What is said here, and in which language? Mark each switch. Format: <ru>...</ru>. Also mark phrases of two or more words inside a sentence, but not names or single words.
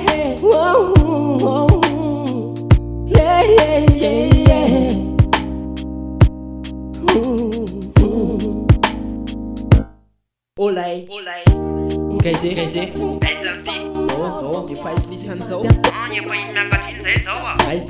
<en>Whoa, whoa, whoa. Yeah, yeah, yeah, yeah. Olay,</en> <mg>KZ, oh, efa izy misy an'izao. Efa miankatriny zay zao a. Aizy</mg>